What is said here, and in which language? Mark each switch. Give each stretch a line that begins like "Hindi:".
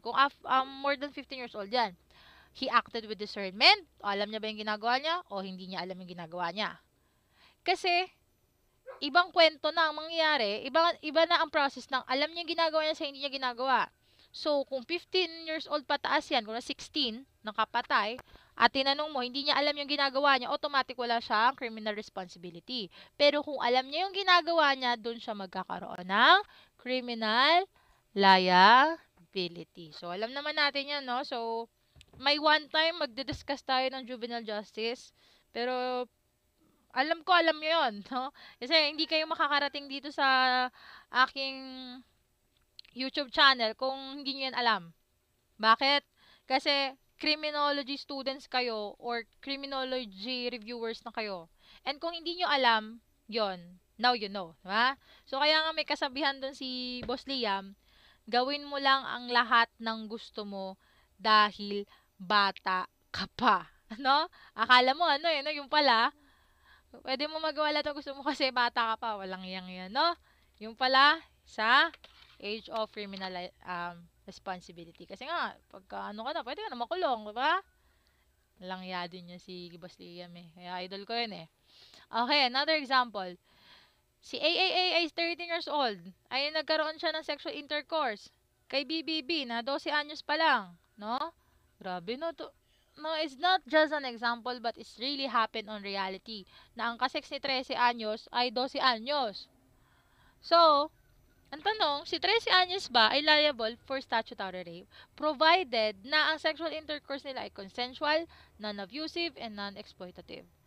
English: Kung more than 15 years old yan. He acted with discernment.
Filipino: Alam niya ba yung ginagawa niya? O hindi niya alam yung ginagawa niya? Kasi, ibang kwento na ang mangyayari. Iba na ang process ng alam niya yung ginagawa niya sa hindi niya ginagawa. So, kung 15 years old pataas yan, kung na 16, nakapatay, at tinanong mo, hindi niya alam yung ginagawa niya, automatic wala siyang criminal responsibility. Pero kung alam niya yung ginagawa niya, dun siya magkakaroon ng criminal liability. responsibility. So, alam naman natin yan, no? So, may one time magdi-discuss tayo ng juvenile justice. Pero, alam ko, alam nyo yun, no? Kasi hindi kayo makakarating dito sa aking YouTube channel kung hindi nyo yan alam. Bakit? Kasi, criminology students kayo or criminology reviewers na kayo. And kung hindi nyo alam, yon now you know. Diba? So, kaya nga may kasabihan doon si Boss Liam, gawin mo lang ang lahat ng gusto mo dahil bata ka pa. Ano? Akala mo, ano eh, no? Yung pala, pwede mo magawa lahat ng gusto mo kasi bata ka pa. Walang yan, no? Yung pala, sa age of criminal responsibility. Kasi nga, pagka ano ka na, pwede ka na makulong, di ba? Langya din niya si Boss Liam eh. Kaya idol ko yun eh. Okay, another example. Si AAA ay 13 years old. Ay nagkaroon siya ng sexual intercourse kay BBB na 12 anyos pa lang. No? Grabe no.
English: No, it's not just an example but it's really happened on reality na ang kasex ni 13 anyos ay 12 anyos.
Filipino: So, ang tanong, si 13 anyos ba ay liable for statutory rape provided na ang sexual intercourse nila ay consensual, non-abusive, and non-exploitative.